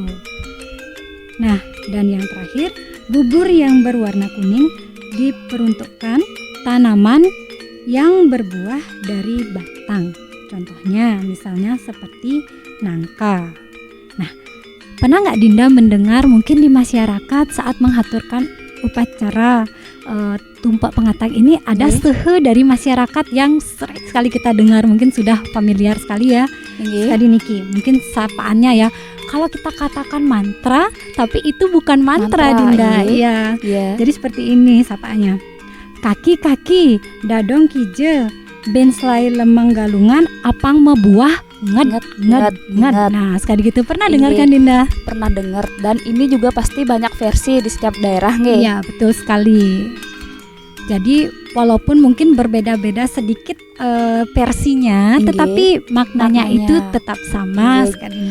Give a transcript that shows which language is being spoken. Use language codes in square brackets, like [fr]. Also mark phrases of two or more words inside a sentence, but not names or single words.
[id] Nah, dan yang terakhir, bubur yang berwarna kuning diperuntukkan tanaman yang berbuah dari batang. Contohnya misalnya seperti nangka. Nah, pernah nggak Dinda mendengar mungkin di masyarakat saat menghaturkan upacara tumpak pengatang ini ada sehe dari masyarakat yang sering sekali kita dengar, mungkin sudah familiar sekali ya. Tadi Niki, mungkin sapaannya ya. Kalau kita katakan mantra, tapi itu bukan mantra Dinda. Iya. Jadi seperti ini sapaannya. [ban] Kaki-kaki, dadong kije, ben selai lemeng galungan, apang mebuah nged. [id] Nah, sekali gitu pernah dengar kan Dinda? Pernah dengar, dan ini juga pasti banyak versi di setiap daerah nggih. Iya, betul sekali. Jadi walaupun mungkin berbeda-beda sedikit versinya, tetapi maknanya itu tetap sama sekali.